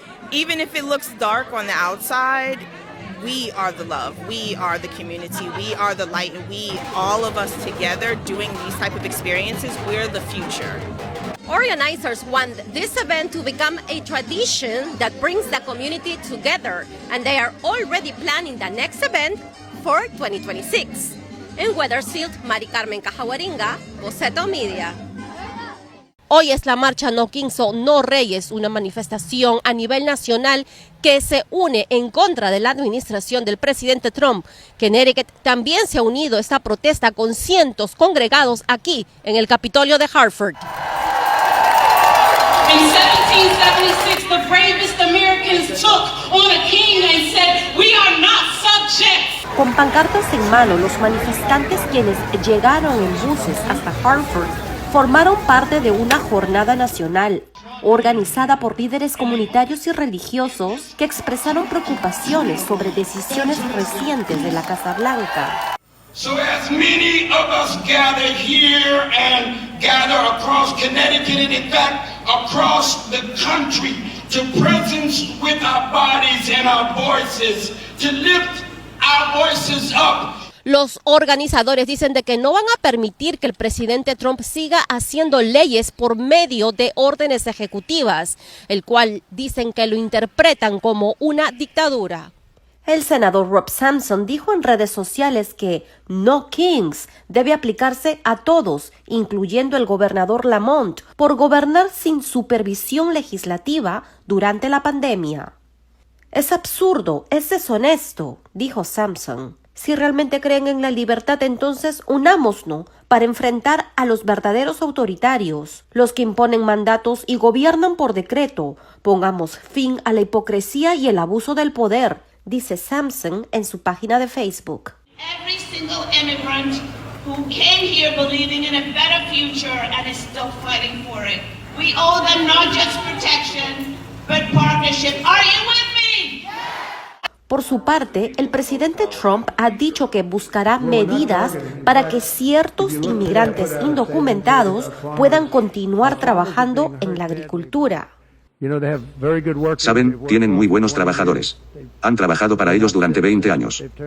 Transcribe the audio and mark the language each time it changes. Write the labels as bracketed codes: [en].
[en] Even if it looks dark on the outside, we are the love, we are the community, we are the light, and we, all of us together doing these type of experiences, we're the future. Organizers want this event to become a tradition that brings the community together, and they are already planning the next event for 2026. [es] En Wethersfield, Maricarmen, Cajahuaringa, Boceto Media. Hoy es la marcha No Kings o No Reyes, una manifestación a nivel nacional que se une en contra de la administración del presidente Trump. Connecticut también se ha unido a esta protesta con cientos congregados aquí en el Capitolio de Hartford. [en] In 1776, the bravest Americans took on a king and said, "We are not subjects." [es] Con pancartas en mano, los manifestantes quienes llegaron en buses hasta Hartford formaron parte de una jornada nacional organizada por líderes comunitarios y religiosos que expresaron preocupaciones sobre decisiones recientes de la Casa Blanca. [en] So as many of us gather here and gather across Connecticut and in fact across the country to presence with our bodies and our voices, to lift our voices up. [es] Los organizadores dicen de que no van a permitir que el presidente Trump siga haciendo leyes por medio de órdenes ejecutivas, el cual dicen que lo interpretan como una dictadura. El senador Rob Sampson dijo en redes sociales que No Kings debe aplicarse a todos, incluyendo el gobernador Lamont, por gobernar sin supervisión legislativa durante la pandemia. Es absurdo, es deshonesto, dijo Sampson. Si realmente creen en la libertad, entonces unámonos para enfrentar a los verdaderos autoritarios, los que imponen mandatos y gobiernan por decreto. Pongamos fin a la hipocresía y el abuso del poder, dice Sampson en su página de Facebook. [en] Every single immigrant who came here believing in a better future and is still fighting for it. We owe them not just protection, but partnership. Are you with me? [es] Por su parte, el presidente Trump ha dicho que buscará medidas para que ciertos inmigrantes indocumentados puedan continuar trabajando en la agricultura. Saben, tienen muy buenos trabajadores. Han trabajado para ellos durante 20 años.